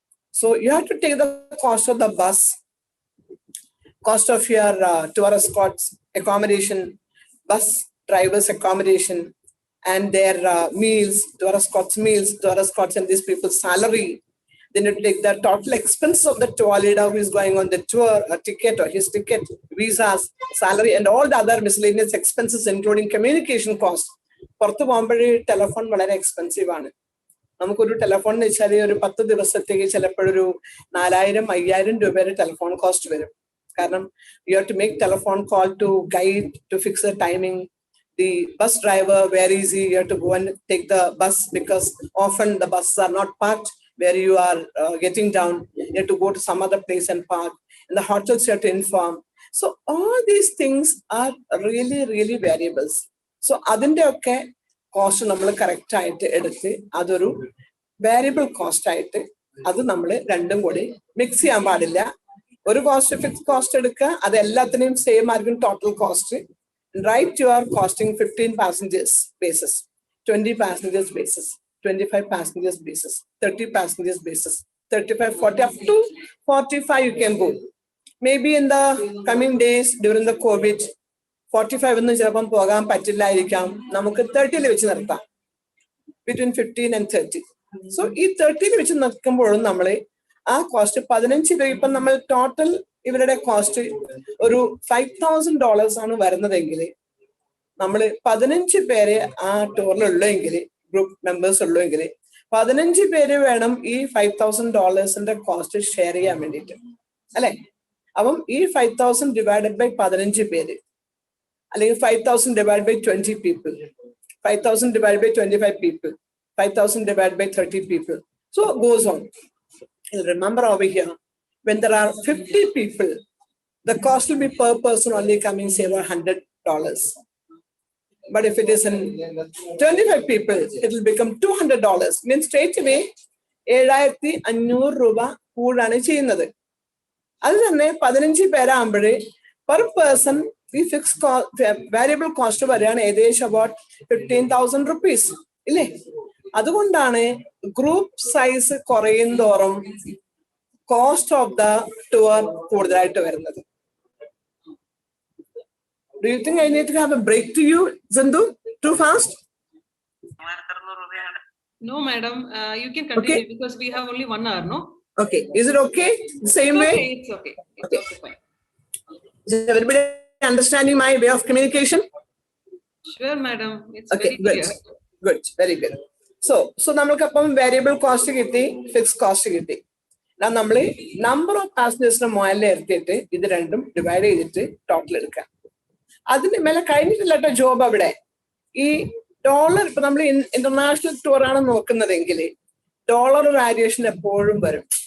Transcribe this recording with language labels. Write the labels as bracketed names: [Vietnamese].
[English] So you have to take the cost of the bus, cost of your tour escorts accommodation, bus drivers accommodation, and their meals, tour escorts and these people's salary. Then you take the total expense of the tour leader who is going on the tour, a ticket or his ticket, visas, salary, and all the other miscellaneous expenses, including communication costs. Telephone is expensive. [Malayalam] നമുക്കൊരു telephone എന്ന് വെച്ചാൽ ഒരു 10 ദിവസത്തേക്ക് ചിലപ്പോഴൊരു 4000-5000 രൂപയുടെ telephone cost വരും. കാരണം [English] You have to make telephone call to guide to fix the timing. The bus driver, very easy, you have to go and take the bus because often the buses are not parked where you are getting down. You have to go to some other place and park. And the hotels you have to inform. So all these things are really, really variables. [Malayalam] So adinte okke cost നമ്മൾ correct ആയിട്ട് എടുത്ത് അതൊരു variable cost ആയിട്ട് അത് നമ്മൾ രണ്ടും കൂടി mix ചെയ്യാൻ പാടില്ല. ഒരു കോസ്റ്റ് ഫിക്സ് കോസ്റ്റ് എടുക്കുക, അത് എല്ലാത്തിനെയും സെയിം ആയിരിക്കും total cost. [English] Write your costing 15 passengers basis, 20 passengers basis, 25 passengers basis, 30 passengers basis, 35, 40, up to 45 you can go. Maybe in the coming days during the COVID, 45 [Malayalam] ഒന്നും ചിലപ്പം പോകാൻ പറ്റില്ലായിരിക്കാം. നമുക്ക് 30 വെച്ച് നിർത്താം, [English] between 15 and 30. [Malayalam] So ഈ 30 വെച്ച് നിൽക്കുമ്പോഴും നമ്മൾ ആ കോസ്റ്റ് 15 രൂപ. ഇപ്പം നമ്മൾ ടോട്ടൽ ഇവരുടെ കോസ്റ്റ് ഒരു $5,000 ആണ് വരുന്നതെങ്കിൽ നമ്മൾ 15 പേരെ ആ ടൂറിലുള്ളെങ്കിൽ, ഗ്രൂപ്പ് മെമ്പേഴ്സ് ഉള്ളെങ്കിൽ 15 പേര് വേണം ഈ $5,000 കോസ്റ്റ് ഷെയർ ചെയ്യാൻ വേണ്ടിയിട്ട്, അല്ലെ? അപ്പം ഈ 5,000 ഡിവൈഡഡ് ബൈ 15 പേര്, അല്ലെങ്കിൽ 5,000 divide by 20 people, 5,000 divide by 25 people, [English] 5,000 divided by 30 people. So it goes on. Remember over here, when there are 50 people, the cost will be per person only coming, say, $100. But if it is in 25 people, it will become $200. Means straight away, [Malayalam] 7,500 രൂപ കൂടാണ് ചെയ്യുന്നത്. അത് തന്നെ 15 പേരാകുമ്പോഴേ per person ഈ fix variable cost വരികയാണ് ഏകദേശം [English] about 15,000 rupees, [Malayalam] ഇല്ലേ? അതുകൊണ്ടാണ് ഗ്രൂപ്പ് സൈസ് കുറയും തോറും കോസ്റ്റ് ഓഫ് ദ ടൂർ കൂടുതലായിട്ട് വരുന്നത്. [English] Do you think I need to have a break to you, Zindu? Too fast? No, madam. You can continue, okay, because we have only 1 hour, no? Okay. Is it okay? The same way? Okay, it's okay. It's okay, fine. Is everybody understanding my way of communication? Sure, madam. It's okay, very clear. Good. Very good. [Malayalam] So നമ്മൾക്കപ്പം variable cost കിട്ടി, fix cost കിട്ടി. നമ്മൾ number of പാസഞ്ചേഴ്സിന്റെ മുകളിൽ എടുത്തിട്ട് ഇത് രണ്ടും divide ചെയ്തിട്ട് total എടുക്കാം. അതിന് മേലെ കഴിഞ്ഞിട്ടില്ല ജോബ്. അവിടെ ഈ ഡോളർ, ഇപ്പൊ നമ്മൾ ഇന്റർനാഷണൽ ടൂർ ആണ് നോക്കുന്നതെങ്കിൽ ഡോളർ വാരിയേഷൻ എപ്പോഴും വരും.